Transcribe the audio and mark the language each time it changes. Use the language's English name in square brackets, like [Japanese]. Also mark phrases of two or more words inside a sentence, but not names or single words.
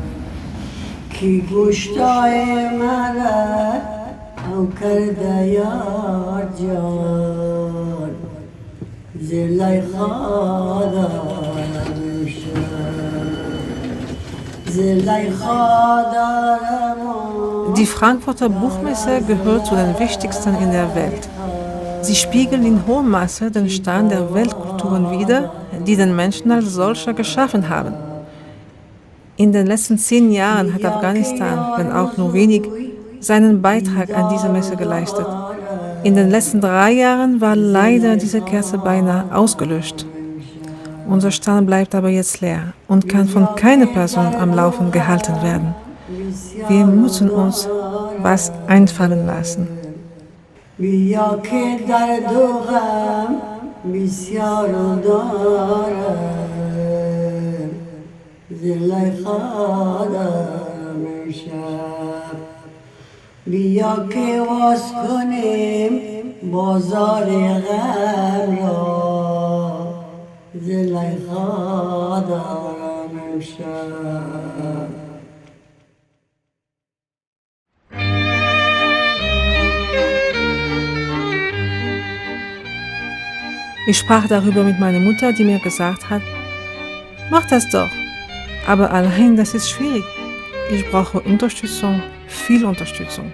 [Persian] کی گوشتای مرا او کرده یار جان، زلیخا دارم امشب. زلیخا دارم. [German] Die Frankfurter Buchmesse gehört zu den wichtigsten in der Welt. Sie spiegeln in hohem Maße den Stand der Weltkulturen wider, die den Menschen als solcher geschaffen haben. In den letzten 10 Jahren hat Afghanistan, wenn auch nur wenig, seinen Beitrag an diese Messe geleistet. In den letzten 3 Jahren war leider diese Kerze beinahe ausgelöscht. Unser Stand bleibt aber jetzt leer und kann von keiner Person am Laufen gehalten werden. Wir müssen uns was einfallen lassen. [Persian] بیا که درد و غم بسیار دارم، زلیخا دارم امشب. بیا که واس کنیم بازار غم را، زلیخا دارم امشب. [German] Ich sprach darüber mit meiner Mutter, die mir gesagt hat: Mach das doch. Aber allein das ist schwierig. Ich brauche Unterstützung, viel Unterstützung.